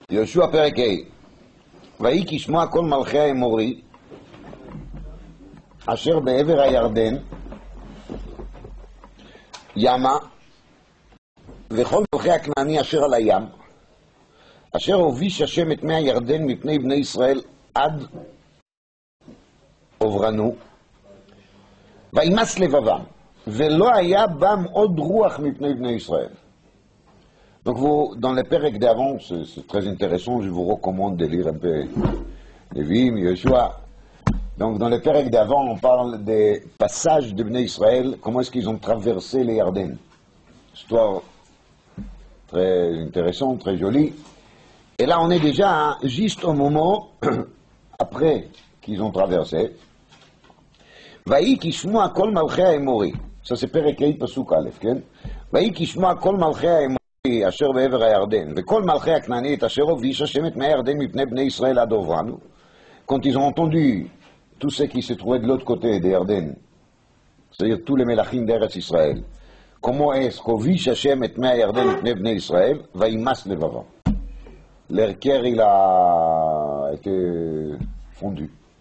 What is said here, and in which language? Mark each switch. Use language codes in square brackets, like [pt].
[he] יהושע פרק ה' ויהי כשמוע כל מלכי האמורי אשר בעבר הירדן ימה וכל מלכי הכנעני אשר על הים אשר הוביש השם את מי הירדן מפני בני ישראל עד עוברנו וימס לבבם ולא היה בם עוד רוח מפני בני ישראל. [fr] Donc vous, dans les Perek d'avant, c'est très intéressant, je vous recommande de lire un peu Lévim, Yeshua. Donc dans les Perek d'avant, on parle des passages de Bnei Israël, comment est-ce qu'ils ont traversé les Yarden. Histoire très intéressante, très jolie. Et là on est déjà juste au moment après qu'ils ont traversé. [he] Vaï ki shmoa kol malchei haemori. [fr] Ça c'est [he] Perek Hei Pasuk Aleph, ken? Vaï ki shmoa kol malchei haemori אשר בעבר הירדן, וכל מלכי הכנענית אשר הוביש השם את מי הירדן מפני בני ישראל עד עוברנו. [fr] Quand ils ont entendu tous ceux qui se trouvaient de l'autre côté des Yarden, c'est-à-dire tous les mélachim d'Eretz Israël, comment est-ce qu' [he] hovish Hashem et mei הירדן מפני בני ישראל, וימס לבבם. [fr] Leur cœur, il a été fondu.